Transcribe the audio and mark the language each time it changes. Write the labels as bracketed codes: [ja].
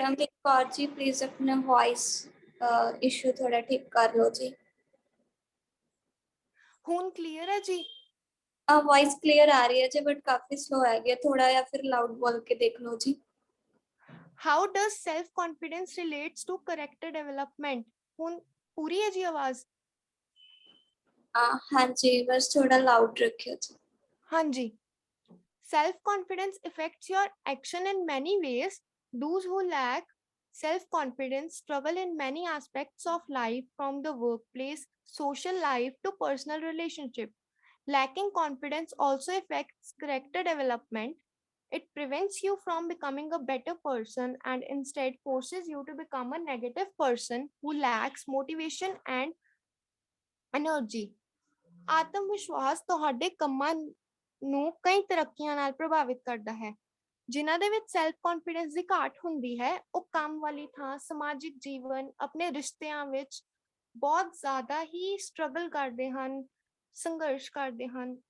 [hi] Ramneet Kaur ji, please अपना voice issue थोड़ा ठीक कर लो जी। ਹੁਣ क्लियर है जी? वॉइस क्लियर आ रही है जी, [en] but काफी slow है गया [hi] थोड़ा, या फिर लाउड बोल के देख लो जी। [en] How does self confidence relates to character development? [hi] ਹੁਣ पूरी है जी आवाज? हाँ जी, बस थोड़ा लाउड रखियो जी। हाँ जी। [en] Self confidence affects your action in many ways. Those who lack self confidence struggle in many aspects of life, from the workplace, social life to personal relationship. Lacking confidence also affects character development. It prevents you from becoming a better person and instead forces you to become a negative person who lacks motivation and energy. [pa] ਆਤਮ ਵਿਸ਼ਵਾਸ ਤੁਹਾਡੇ ਕੰਮਾਂ ਨੂੰ ਕਈ ਤਰੱਕੀਆਂ ਨਾਲ ਪ੍ਰਭਾਵਿਤ ਕਰਦਾ ਹੈ। ਜਿਨ੍ਹਾਂ ਦੇ ਵਿੱਚ ਸੈਲਫ ਕੌਨਫੀਡੈਂਸ ਦੀ ਘਾਟ ਹੁੰਦੀ ਹੈ, ਉਹ ਕੰਮ ਵਾਲੀ ਥਾਂ, ਸਮਾਜਿਕ ਜੀਵਨ, ਆਪਣੇ ਰਿਸ਼ਤਿਆਂ ਵਿੱਚ ਬਹੁਤ ਜ਼ਿਆਦਾ ਹੀ ਸਟਰਗਲ ਕਰਦੇ ਹਨ, ਸੰਘਰਸ਼ ਕਰਦੇ ਹਨ।